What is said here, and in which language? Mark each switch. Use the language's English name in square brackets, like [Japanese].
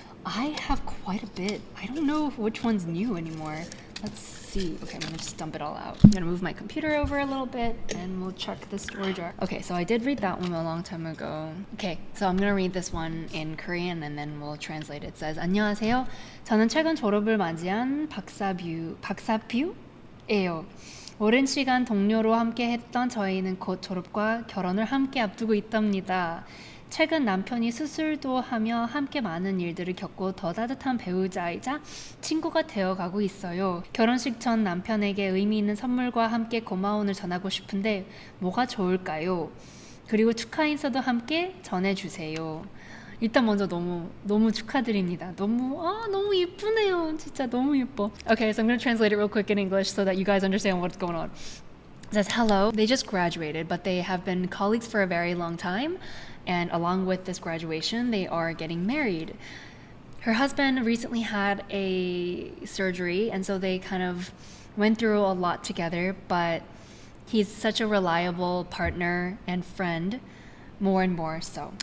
[English] I have quite a bit. I don't know which one's new anymore. Let's see. Okay, I'm gonna just dump it all out. I'm gonna move my computer over a little bit and we'll check the storage jar. Okay, so I did read that one a long time ago. Okay, so I'm gonna read this one in Korean and then we'll translate it. It says, [Korean] 안녕하세요. 저는 최근 졸업을 맞이한 박사뷰예요. 오랜 시간 동료로 함께 했던 저희는 곧 졸업과 결혼을 함께 앞두고 있답니다. 최근 남편이 수술도 하며 함께 많은 일들을 겪고 더 따뜻한 배우자이자 친구가 되어가고 있어요. 결혼식 전 남편에게 의미 있는 선물과 함께 고마움을 전하고 싶은데 뭐가 좋을까요? 그리고 축하 인사도 함께 전해주세요. 일단 먼저 너무 축하드립니다. 너무 예쁘네요. 진짜 너무 예뻐. [English] Okay, so I'm going to translate it real quick in English so that you guys understand what's going on. It says, hello. They just graduated, but they have been colleagues for a very long time. And along with this graduation, they are getting married. Her husband recently had a surgery, and so they kind of went through a lot together, but he's such a reliable partner and friend, more and more so.